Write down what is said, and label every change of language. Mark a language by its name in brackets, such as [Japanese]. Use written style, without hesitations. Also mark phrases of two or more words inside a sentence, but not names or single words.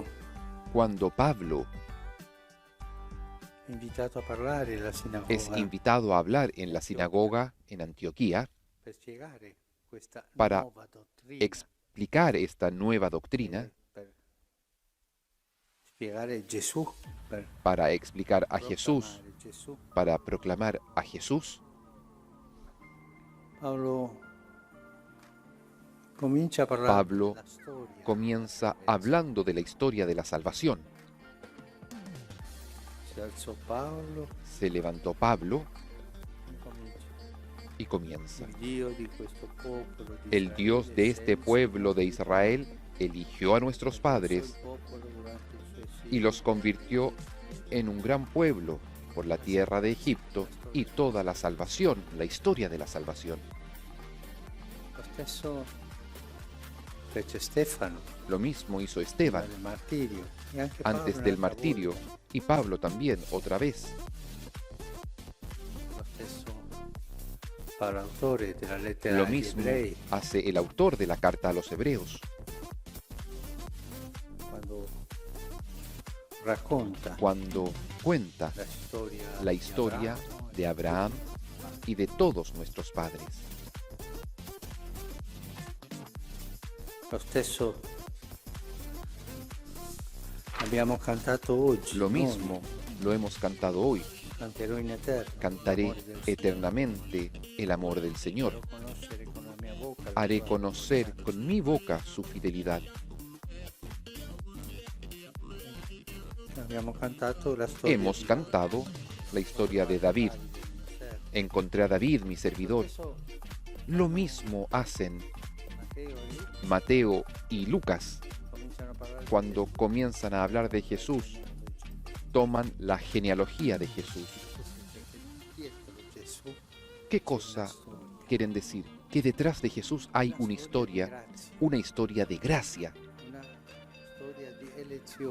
[Spanish] Cuando Pablo [Italian] è invitato a parlare alla sinagoga [Spanish] es invitado a hablar en la sinagoga en Antioquía [Italian] per spiegare questa [Spanish] para [Italian] nuova dottrina, [Spanish] explicar esta nueva doctrina, [Italian] per spiegare Gesù, per [Spanish] para explicar a Jesús, [Italian] proclamare Gesù. [Spanish] para proclamar a Jesús, [Italian] Paolo comincia a parlare Pablo della storia. [Spanish] comienza hablando de la historia de la salvación. [Italian] Si alzò Paolo [Spanish] Se levantó Pablo [Italian] e comincia. [Spanish] y comienza. [Italian] Il Dio di questo popolo di [Spanish] El Israele Dios de este [Italian] senza [Spanish] pueblo de Israel eligió a nuestros [Italian] il [Spanish] padres [Italian] popolo durante il suo [Spanish] y [Italian] esilio, [Spanish] los convirtió en un gran pueblo por la tierra de Egipto y toda la salvación, la historia de la salvación. [Italian] Lo stesso fece Stefano [Spanish] Lo mismo hizo [Italian] prima Esteban del martirio e anche Paolo [Spanish] antes del [Italian] un'altra martirio volta. [Spanish] y Pablo también otra vez. [Italian] Lo stesso fa l'autore della lettera Lo agli [Spanish] mismo [Italian] ebrei [Spanish] hace el autor de la carta a los hebreos [Italian] quando racconta [Spanish] cuando cuenta la la historia de Abraham y de todos nuestros padres. [Italian] Lo stesso abbiamo cantato oggi. Lo noi, [Spanish] mismo lo hemos cantado hoy. [Italian] canterò in eterno. [Spanish] Cantaré [Italian] l'amore del Signore. [Spanish] eternamente el amor del Señor. [Italian] Farò conoscere con la mia bocca la [Spanish] Haré [Italian] sua [Spanish] conocer [Italian] bontà. [Spanish] con mi boca su fidelidad. [Italian] Abbiamo cantato la storia [Spanish] Hemos [Italian] di [Spanish] cantado la historia de David. Encontré a David, mi servidor. [Italian] Adesso [Spanish] Lo mismo hacen Matteo e Luca Mateo y Lucas [Italian] cominciano a parlare di [Spanish] cuando comienzan a hablar de Jesús. Toman la genealogía de Jesús. [Italian] dietro Gesù [Spanish] ¿Qué cosa quieren decir? Que detrás de Jesús hay una historia de gracia, [Italian] una storia di elezione,